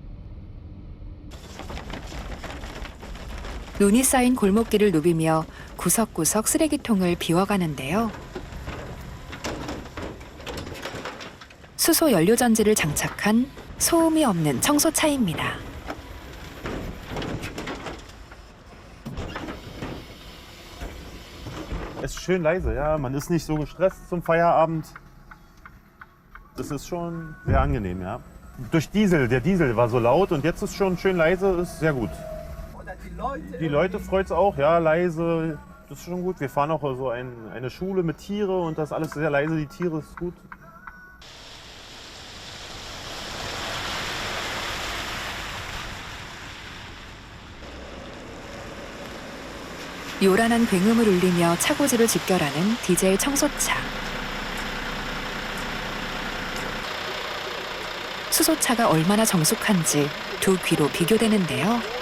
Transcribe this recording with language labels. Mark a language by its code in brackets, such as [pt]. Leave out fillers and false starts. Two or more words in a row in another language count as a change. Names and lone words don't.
[ko] 눈이 쌓인 골목길을 누비며 구석구석 쓰레기통을 비워가는데요. 수소 연료 전지를 장착한 소음이 없는 청소차입니다. [de] Es ist schön leise, ja. Man ist nicht so gestresst zum Feierabend. Das ist schon sehr angenehm, ja. Durch Diesel, der Diesel war so laut und jetzt ist schon schön leise, ist sehr gut. Die Leute freut es auch, ja, leise, das ist schon gut. Wir fahren auch so eine Schule mit Tiere und das ist alles sehr leise, die Tiere ist gut. [ko] 요란한 굉음을 울리며 차고지를 집결하는 디젤 청소차. 수소차가 얼마나 정숙한지 두 귀로 비교되는데요.